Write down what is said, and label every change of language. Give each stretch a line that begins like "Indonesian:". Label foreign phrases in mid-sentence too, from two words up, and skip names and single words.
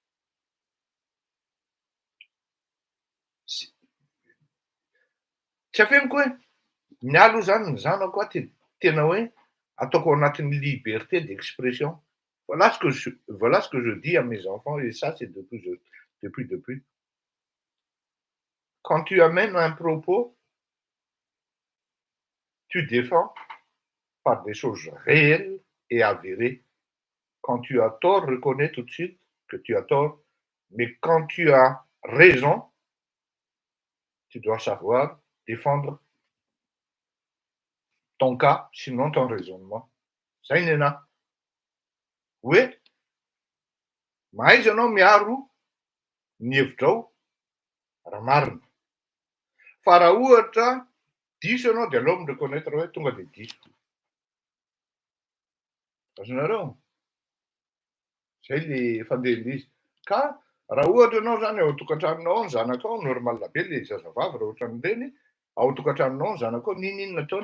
Malagasy: Tsy afeniko hoe mialo zany ny zanako tena hoe ataoko anatin'ny
French: liberté d'expression. Voilà ce que je dis à mes enfants et ça c'est depuis. Quand tu amènes un propos, tu défends par des choses réelles et avérées. Quand tu as tort, reconnais tout de suite que tu as tort. Mais quand tu as raison, tu dois savoir défendre ton cas, sinon ton raisonnement. Ça y est là. Oui, mais je n'ai
Malagasy: miaro ny hevitrao raha marina. Fa raha ohatra diso ianao dia aleo mireconnaître hoe tonga dia diso. Azonareo? Zay le fandehan'izy. Ka raha ohatra ianao zany ao tokantranonao ny zanakao normal be le zazavavy raha ohatra n'ireny, ao tokantranonao ny zanakao ninona taona.